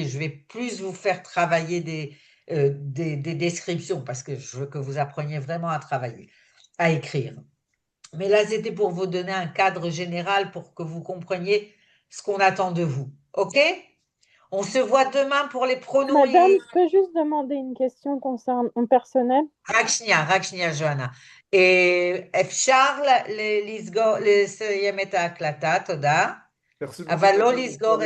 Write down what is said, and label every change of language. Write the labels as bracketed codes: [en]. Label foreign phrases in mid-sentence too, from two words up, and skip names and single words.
[fr] Je vais plus vous faire travailler des descriptions parce que je veux que vous appreniez vraiment à travailler, à écrire. Mais là, c'était pour vous donner un cadre général pour que vous compreniez ce qu'on attend de vous. OK? On se voit demain pour les pronoms Madame, et je peux juste demander une question concernant mon personnel? [he] רק שנייה, ג'ואנה. אפשר לסיים את ההקלטה, תודה, [fr] Merci [he] אבל [fr] beaucoup. [he] לא [fr] Bonne [he] לסגור את [fr] soirée.